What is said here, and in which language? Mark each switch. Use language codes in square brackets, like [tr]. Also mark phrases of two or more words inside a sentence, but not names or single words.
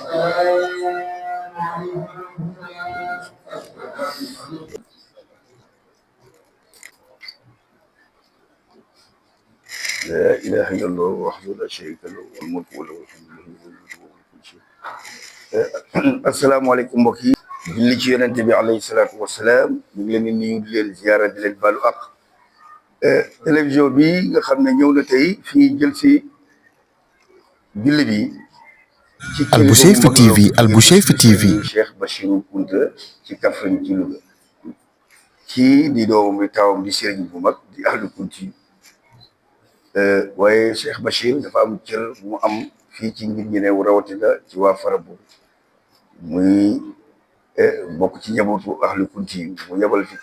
[ar] لا إله إلا الله وحده لا شريك له الملك وله الحمد لله كل شيء. السلام عليكم [wo] mbokk yi. julli ci yonent bi [ar] عليه الصلاة والسلام. [wo] ñu ngi leen di nuyu di leen ziyaara di leen baalu ak. télévision bi nga xam ne ñëw na tey fii jël si julli bi. ci Al Bouchayfi TV, Al Bouchayfi TV. Cheikh Bachirou Kounta ci Kaffrine ci Louga. kii di doomam bi tawam di sëriñ bu mag di ahlu Kunti waaye Cheikh Bachir dafa am cër mu am fii ci ngir ñeneew rawatina ci waa Farabu muy bokk ci njabootu ahlu kunti mu yebal fi